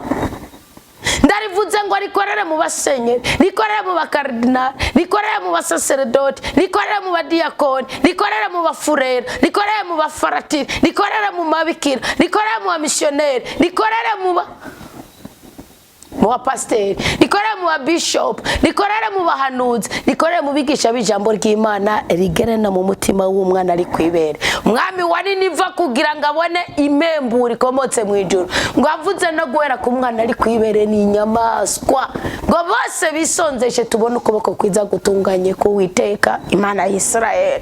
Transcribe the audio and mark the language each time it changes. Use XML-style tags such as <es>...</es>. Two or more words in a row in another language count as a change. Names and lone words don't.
<rn>Ndarivuze ngo rikorere mu basenyeri, rikorere mu bakardinali, rikorere mu basaseredoti, rikorere mu badiyakoni, rikorere mu bafurera, rikorere mu bafaratiri, rikorere mu mabikira, rikorere mu bamisiyoneri, rikorere mu mu bapasiteri, rikorere mu babishop, rikorere mu bahanuzi, rikorere mu bigisha b'ijambo ry'Imana, rigere no mu mutima w'umwana ari kwibere. Umwami wari niva kugira ngo abone impemburo ikomotse mu ijuru, ngo avuze no guhera ku mwana ari kwibere ni inyamaswa, ngo bose bisonzeshe tubone ukuboko kwiza gutunganye k'Uwiteka Imana ya Isirayeli.</rn>